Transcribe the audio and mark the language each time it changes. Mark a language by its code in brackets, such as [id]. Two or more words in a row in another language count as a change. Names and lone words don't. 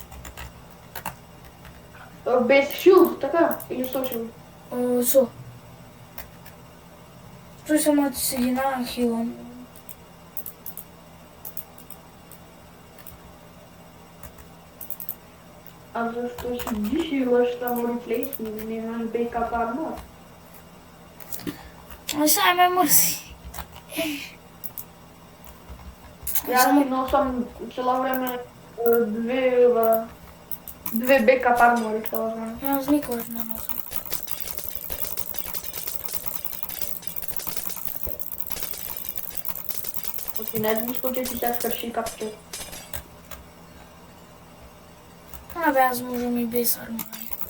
[mk] Без shield, така? Или со shield? Со. Тој само да се ги нахилам. А зашто си дишилаш само replacement, не имаш [en] backup armor? [mk] А сега ме мрзи. Јас си носам цело време две [en] backup armори, [mk] цело време. Јас никогаш не носам. Оти не еден случај ти се скрши капчето. Абе, аз можам и без армари.